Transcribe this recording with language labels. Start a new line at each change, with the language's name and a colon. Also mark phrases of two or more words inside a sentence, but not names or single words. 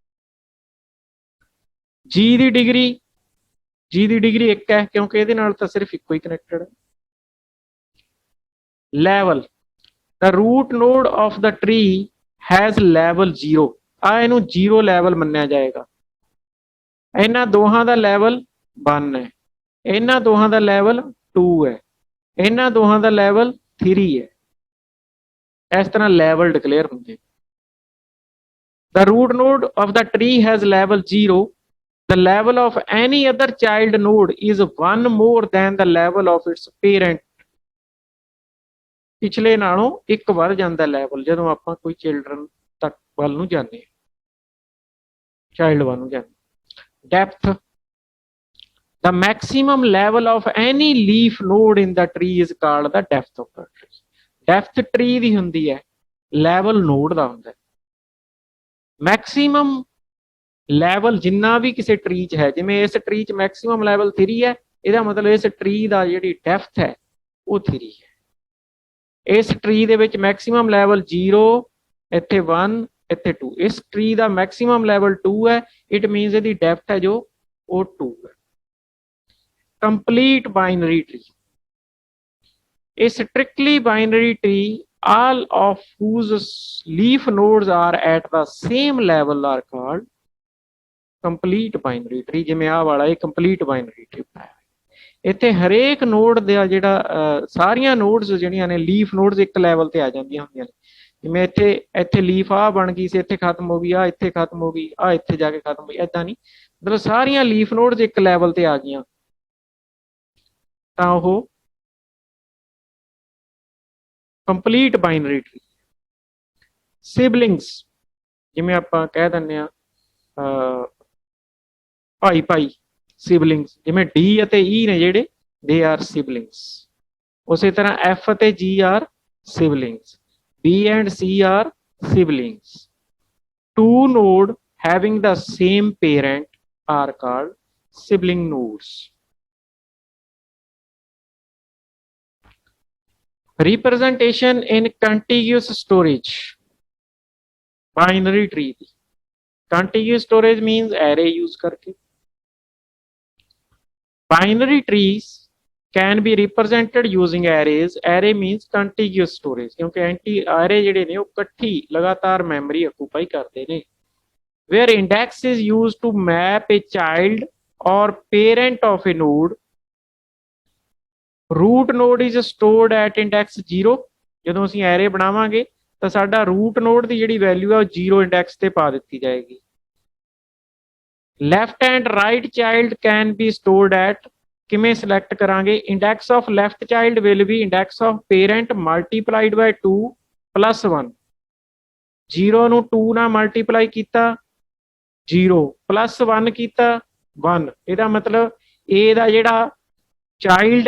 Punjabi: G ਦੀ ਡਿਗਰੀ 1 ਹੈ ਕਿਉਂਕਿ ਇਹਦੇ ਨਾਲ ਤਾਂ ਸਿਰਫ ਇੱਕੋ ਹੀ ਕਨੈਕਟਡ ਹੈ ਲੈਵਲ
English: the root node of the tree has level 0
Punjabi: ਆ ਇਹਨੂੰ 0 ਲੈਵਲ ਮੰਨਿਆ ਜਾਏਗਾ ਇਹਨਾਂ ਦੋਹਾਂ ਦਾ ਲੈਵਲ 1 ਹੈ ਇਹਨਾਂ ਦੋਹਾਂ ਦਾ ਲੈਵਲ 2 ਹੈ ਇਹਨਾਂ ਦੋਹਾਂ ਦਾ ਲੈਵਲ 3 ਹੈ ਇਸ ਤਰ੍ਹਾਂ
English: level declare
Punjabi: ਹੁੰਦੇ
English: the root node of the tree has level 0 the level of any other child node is 1 more than the level of its parent
Punjabi: ਪਿਛਲੇ ਨਾਲੋਂ ਇੱਕ ਵੱਧ ਜਾਂਦਾ ਲੈਵਲ ਜਦੋਂ ਆਪਾਂ ਕੋਈ ਚਿਲਡਰਨ ਤੱਕ ਵੱਲ ਨੂੰ ਜਾਂਦੇ ਹਾਂ ਚਾਈਲਡ ਵੱਲ ਨੂੰ ਜਾਂਦੇ ਡੈਪਥ
English: the maximum level of any leaf node in the tree is called the depth of the tree depth tree
Punjabi: ਦੀ ਹੁੰਦੀ ਹੈ
English: level node ਦਾ
Punjabi: ਹੁੰਦਾ ਹੈ
English: maximum level
Punjabi: ਜਿੰਨਾ ਵੀ ਕਿਸੇ ਟਰੀ 'ਚ ਹੈ ਜਿਵੇਂ ਇਸ ਟਰੀ 'ਚ
English: maximum level
Punjabi: 3 ਹੈ ਇਹਦਾ ਮਤਲਬ ਇਸ ਟਰੀ ਦਾ ਜਿਹੜੀ ਡੈਪਥ ਹੈ ਉਹ 3 ਹੈ ਇਸ ਟਰੀ ਦੇ ਵਿੱਚ
English: maximum level
Punjabi: 0 ਇੱਥੇ 1 ਇੱਥੇ 2 ਇਸ ਟਰੀ ਦਾ
English: maximum level
Punjabi: 2 ਹੈ
English: it means
Punjabi: ਇਹਦੀ ਡੈਪਥ ਹੈ ਜੋ ਉਹ 2 ਹੈ
English: complete binary tree A strictly binary tree all of whose leaf nodes are at the same level are called complete binary tree ਜਿਵੇਂ
Punjabi: ਆਹ ਵਾਲਾ ਇਹ
English: complete binary tree
Punjabi: ਬਣਾਇਆ ਇੱਥੇ ਹਰੇਕ ਨੋਡ ਦਾ ਜਿਹੜਾ ਸਾਰੀਆਂ ਨੋਡਸ ਜਿਹੜੀਆਂ ਨੇ
English: leaf nodes
Punjabi: ਇੱਕ ਲੈਵਲ ਤੇ ਆ ਜਾਂਦੀਆਂ ਹੁੰਦੀਆਂ ਨੇ ਜਿਵੇਂ ਇੱਥੇ ਲੀਫ ਆ ਬਣ ਗਈ ਸੀ ਇੱਥੇ ਖਤਮ ਹੋ ਗਈ ਆ ਇੱਥੇ ਖਤਮ ਹੋ ਗਈ ਆ ਇੱਥੇ ਜਾ ਕੇ ਖਤਮ ਹੋਈ ਏਦਾਂ ਨਹੀਂ ਮਤਲਬ ਸਾਰੀਆਂ
English: leaf nodes
Punjabi: ਇੱਕ ਲੈਵਲ ਤੇ ਆ ਗਈਆਂ ਤਾਂ ਉਹ
English: complete binary tree siblings
Punjabi: ਜਿਵੇਂ ਆਪਾਂ ਕਹਿ ਦਿੰਦੇ ਆ ਭਾਈ ਸਿਬਲਿੰਗਸ ਜਿਵੇਂ D ਅਤੇ E ਨੇ ਜਿਹੜੇ
English: they are siblings
Punjabi: ਉਸੇ ਤਰ੍ਹਾਂ F ਅਤੇ G
English: are siblings B and C are siblings two node having the same parent are called sibling nodes representation in contiguous storage binary tree contiguous storage means array use karke binary trees can be represented using arrays array means contiguous storage
Punjabi: ਕਿਉਂਕਿ array ਜਿਹੜੇ ਨੇ ਉਹ ਇਕੱਠੀ ਲਗਾਤਾਰ ਮੈਮਰੀ ਆਕੂਪਾਈ ਕਰਦੇ ਨੇ
English: where index is used to map a child or parent of a node root node is stored at index 0
Punjabi: ਜਦੋਂ ਅਸੀਂ array ਬਣਾਵਾਂਗੇ ਤਾਂ ਸਾਡਾ
English: root node
Punjabi: ਦੀ ਜਿਹੜੀ ਵੈਲਿਊ ਹੈ ਉਹ 0 ਇੰਡੈਕਸ ਤੇ ਪਾ ਦਿੱਤੀ ਜਾਏਗੀ
English: left and right child can be stored at
Punjabi: ਕਿਵੇਂ ਸਿਲੈਕਟ ਕਰਾਂਗੇ
English: index of left child will be index of parent multiplied by 2 plus 1
Punjabi: 0 ਨੂੰ 2 ਨਾਲ ਮਲਟੀਪਲਾਈ ਕੀਤਾ 0 ਪਲੱਸ 1 ਕੀਤਾ 1 ਇਹਦਾ ਮਤਲਬ A ਦਾ ਜਿਹੜਾ ਚਾਈਲਡ